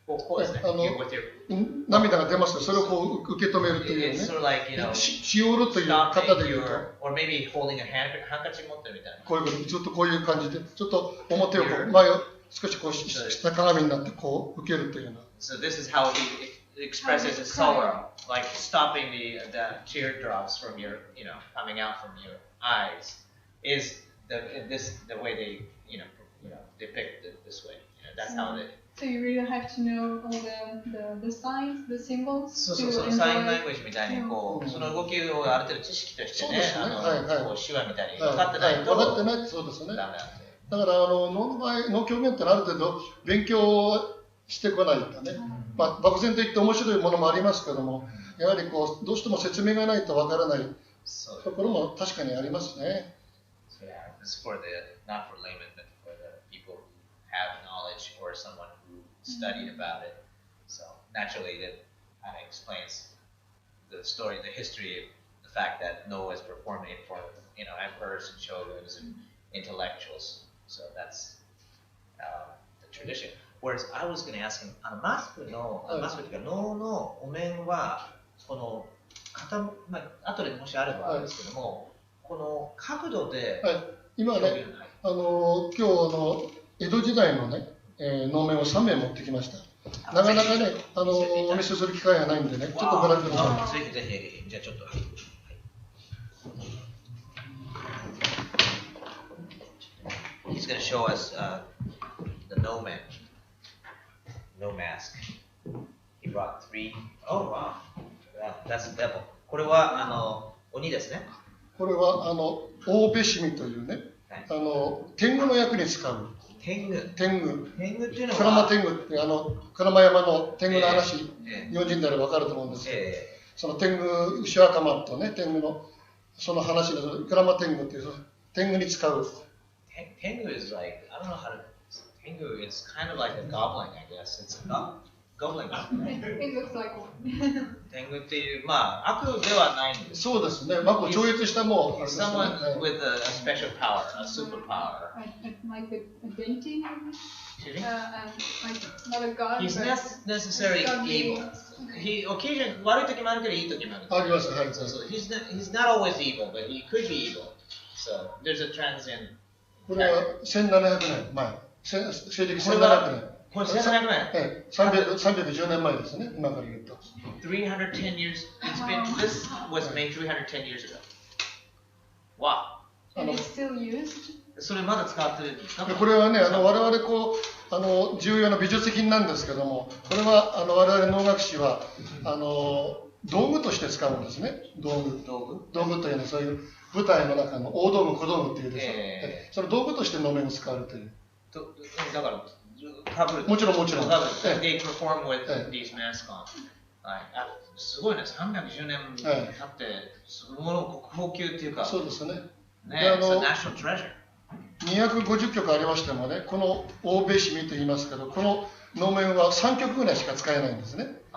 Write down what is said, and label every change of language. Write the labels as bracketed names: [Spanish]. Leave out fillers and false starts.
[Japanese] こうですね。涙が出ますとそれを受け止めるというね。しおるという方で言うと。 [English] Or maybe holding a handkerchief [Japanese] 持ってるみたいな。こういうこと、ちょっとこういう感じで、ちょっと表を前を少し下鏡になって受けるというような。 [English] So this is how he expresses his sorrow, like stopping the teardrops from your, coming out from your eyes. Is the way they, depict it this way. That's how they. So you really have to know all the signs, the symbols. [Japanese] そうサインラングエッジみたいにその動きをある程度知識としてね、手話みたいに分かってないと。分かってないとそうですね。だから能の場合、能狂言ってある程度勉強してこないとね、漠然と言って面白いものもありますけども、やはりどうしても説明がないと分からないところも確かにありますね。 [English] So yeah, this is for not for laymen, but for the people who have knowledge or someone who studied about it. So naturally, that kind of explains the story, the history of the fact that No is performing it for emperors and shoguns and intellectuals. So that's the tradition. Whereas I was going to ask him, [Japanese] マスクというか能のお面は後でもしあればですけども、この角度で今ね、今日江戸時代のね、能面を3名持ってきました。なかなかね、お見せする機会がないんでね、ちょっとご覧ください。ぜひぜひ、じゃあちょっと。 [English] He's going to show us the No Man, No Mask. He brought 3. Oh wow, that's the devil. [Japanese] これは鬼ですね。これは大部しみというね、天狗の役に使う。天狗っていうのは鞍馬天狗って鞍馬山の天狗の話、日本人であれば分かると思うんですけど、その天狗牛若丸とね天狗のその話で鞍馬天狗っていう天狗に使う。 [English] 天狗 is like I don't know how to. 天狗 is kind of like a goblin, I guess. It's a goblin. It looks like one. [Japanese] 天狗っていう悪ではないんです。そうですね。超越したもう。 [English] Someone with a special power, a superpower. Like a deity. Not a god. He's not necessarily evil. He occasionally [Japanese] 悪い時もあるけどいい時もある。あります。はい。 [English] So he's not always evil, but he could be evil. So there's a transient. [Japanese] これは1700年前。西暦1700年。これ1700年。 310年前ですね、今から言うと。 [English] 310 years. This was made 310 years ago. Wow. And it's still used? [Japanese] それまだ使ってるんですか？これはね、我々重要な美術品なんですけども、これは我々能楽師は道具として使うんですね。道具というのはそういう舞台の中の大道具、小道具っていうでしょ。その道具として能面を使われている。だからかぶる。もちろん。 [English] They perform with these masks on. [Japanese] すごいね、310年経って、そのもの国宝級っていうか。そうですね。ね、national treasure。 250曲ありましてもね、この欧米史見て言いますけど、この能面は3曲ぐらいしか使えないんですね。